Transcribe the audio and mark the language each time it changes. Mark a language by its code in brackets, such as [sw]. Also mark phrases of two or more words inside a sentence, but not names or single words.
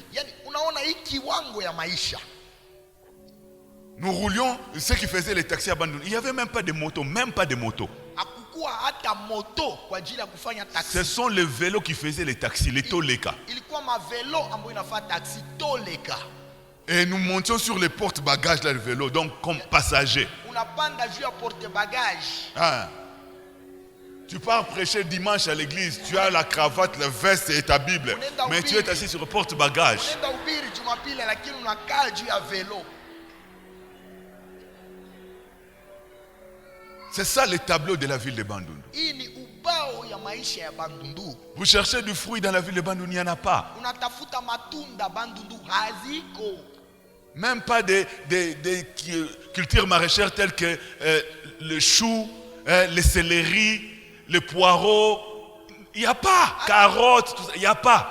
[sw] Yani unaona hii kiwango ya maisha. [fr] Nous roulions, ceux qui faisaient les taxis à Bandundu, il n'y avait même pas de moto, même pas de moto. [sw] Hakukuwa hata moto kwa ajili ya kufanya [fr] Ce taxi. sont les vélos qui faisaient les taxis, les toleka. [sw] Ilikuwa mavelo ambayo inafanya taxi toleka. [fr] Et nous montions sur les porte-bagages là, le vélo, donc comme passagers. [sw] Unapanda juu ya [fr] porte bagage. Ah. Tu pars prêcher dimanche à l'église, tu as la cravate, le veste et ta Bible. Mais tu es assis sur le porte-bagages. [sw] Unaenda ubiri Jumapili lakini unakaa juu ya velo. [fr] C'est ça le tableau de la ville de Bandundu. [sw] Hii ni ubao ya maisha ya Bandundu. [fr] Vous cherchez du fruit dans la ville de Bandundu, il n'y en a pas. [sw] Unatafuta matunda Bandundu haziko. [fr] Même pas des cultures maraîchères telles que le chou, le céleri, le poireau. Il n'y a pas. Carottes, tout ça, il n'y a pas.